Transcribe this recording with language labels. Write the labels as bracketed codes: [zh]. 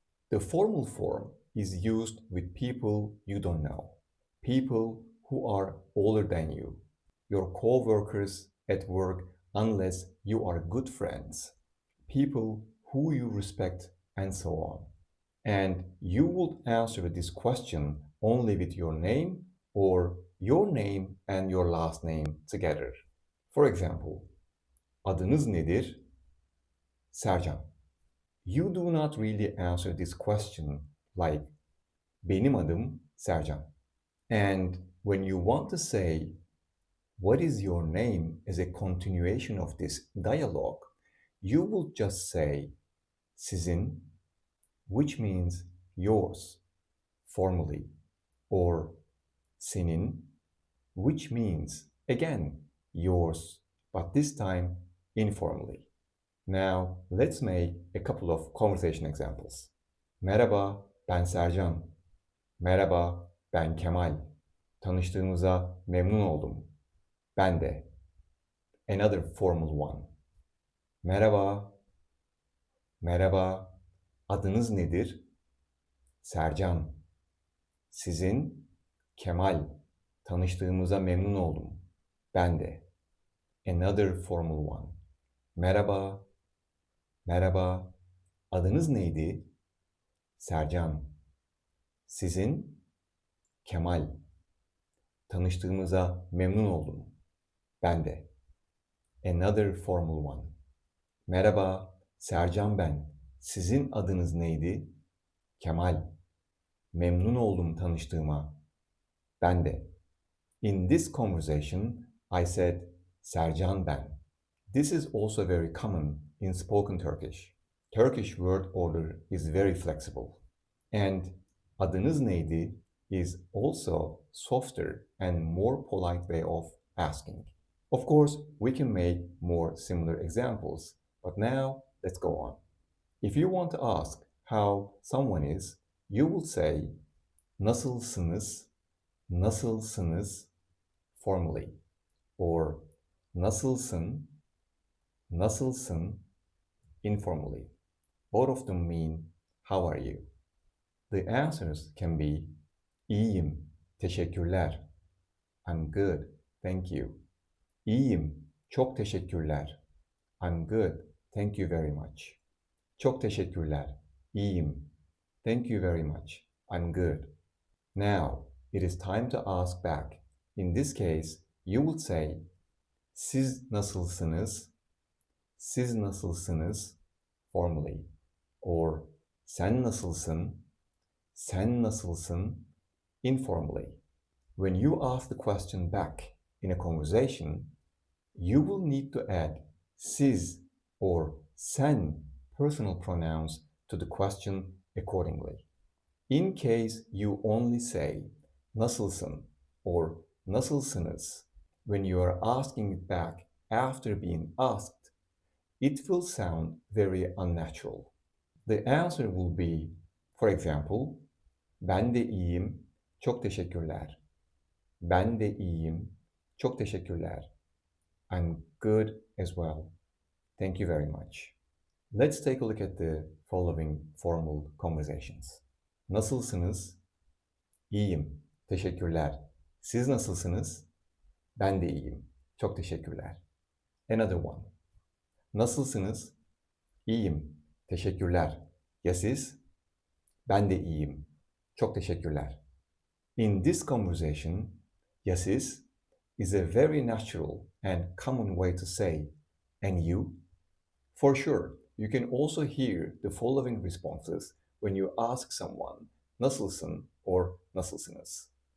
[en] The formal form is used with people you don't know, people who are older than you, your co-workers at work unless you are good friends, people who you respect, and so on. And you would answer this question only with your name or your name and your last name together. For example, [tr] adınız nedir? [en] Sercan. You do not really answer this question like [tr] benim adım Sercan. [en] And when you want to say what is your name as a continuation of this dialogue, you will just say sizin, which means yours formally, or senin, which means again yours, but this time informally. Now let's make a couple of conversation examples. [tr] Merhaba, ben Sercan. Merhaba, ben Kemal. Tanıştığımıza memnun oldum. Ben de. [en] Another formal one. [tr] Merhaba, merhaba. Adınız nedir? Sercan. Sizin? Kemal. Tanıştığımıza memnun oldum. Ben de. [en] Another formal one. [tr] Merhaba, merhaba. Adınız neydi? Sercan. Sizin? Kemal. Tanıştığımıza memnun oldum. Ben de. [en] Another formal one. [tr] Merhaba, Sercan ben. Sizin adınız neydi? Kemal. Memnun oldum tanıştığıma. Ben de. [en] In this conversation, I said [tr] Sercan ben. [en] This is also very common in spoken Turkish. Turkish word order is very flexible. And [tr] adınız neydi [en] is also softer and more polite way of asking. Of course, we can make more similar examples, but now let's go on. If you want to ask how someone is, you will say [tr] nasılsınız, nasılsınız [en] formally, or [tr] nasılsın, nasılsın [en] informally. Both of them mean how are you? The answers can be [tr] iyiyim, teşekkürler. [en] I'm good, thank you. [tr] İyiyim, çok teşekkürler. [en] I'm good, thank you very much. [tr] Çok teşekkürler, iyiyim. [en] Thank you very much, I'm good. Now, it is time to ask back. In this case, you would say, [tr] siz nasılsınız? Siz nasılsınız? [en] Formally. [tr] Or, sen nasılsın? Sen nasılsın? [en] Informally. When you ask the question back in a conversation, you will need to add siz or sen personal pronouns to the question accordingly. In case you only say nasılsın or nasılsınız when you are asking it back after being asked, it will sound very unnatural. The answer will be, for example, [tr] ben de iyiyim, çok teşekkürler. Ben de iyiyim, çok teşekkürler. [en] I'm good as well. Thank you very much. Let's take a look at the following formal conversations. [tr] Nasılsınız? İyiyim, teşekkürler. Siz nasılsınız? Ben de iyiyim, çok teşekkürler. [en] Another one. [tr] Nasılsınız? İyiyim, teşekkürler. Ya siz? Ben de iyiyim, çok teşekkürler. [en] In this conversation, [tr] ya siz [en] is a very natural and common way to say, and you? For sure, you can also hear the following responses when you ask someone, nasılsın or nasılsınız.